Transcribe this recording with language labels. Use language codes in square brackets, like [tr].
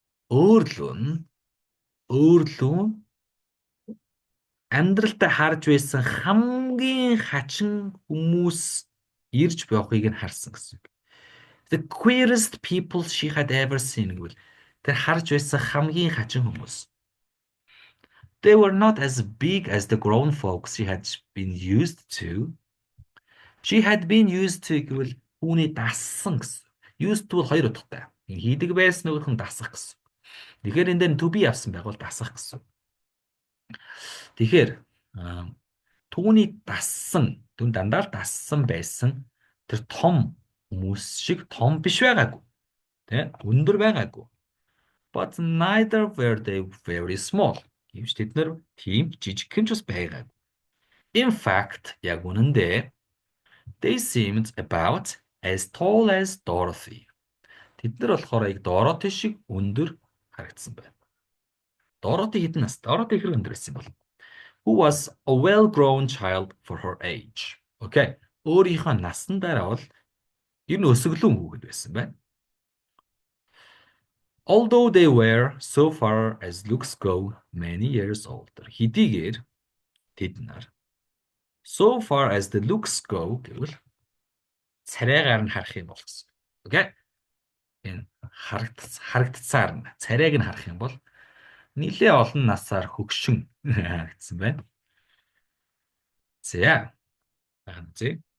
[mn] Өөрлөө нь өөрлөө нь амьдралдаа харж байсан хамгийн хачин хүмүүс ирж явахыг нь харсан гэсэн үг. [en] The queerest people she had ever seen [mn] гэвэл тэр харж байсан хамгийн хачин хүмүүс. [en] They were not as big as the grown folks she had been used to. She had been used to [mn] гэвэл үүний дассан гэсэн. Used to бол хоёр утгатай. Хийдэг байсан нөгөөх нь дасах гэсэн. Тэгэхээр энэ дээр to be авсан байгуул дасах гэсэн. Тэгэхээр түүний дассан, түн дандаа л дассан байсан тэр том хүмүүс шиг том биш байгаагүй. Тэ? Өндөр байгаагүй. [en] But neither were they very small. [mn] Гэвч тэд нар тийм жижигхэн ч бас байгаагүй. [en] In fact, [mn] яг үнэндээ [en] they seemed about as tall as Dorothy. [mn] Тэд нар болохоор яг Dorothy шиг өндөр харагдсан байна. Dorothy хэдэн настай? Dorothy хэрэг өндөр байсан бол [en] who was a well-grown child for her age. Okay. [mn] Өөрийнхөө насндараа бол ер нь өсөглөн хүүхэд байсан байна. [en] Although they were so far as looks go many years older. [mn] Хэдийгээр тэд нар [en] so far as the looks go [mn] гэвэл царайгаар нь харах юм бол гэсэн. [en] Okay? [mn] Энэ харагдцаар нь царайг нь харах юм бол нэлээ олон насаар хөгшин харагдсан байна. За. Ахын зэ.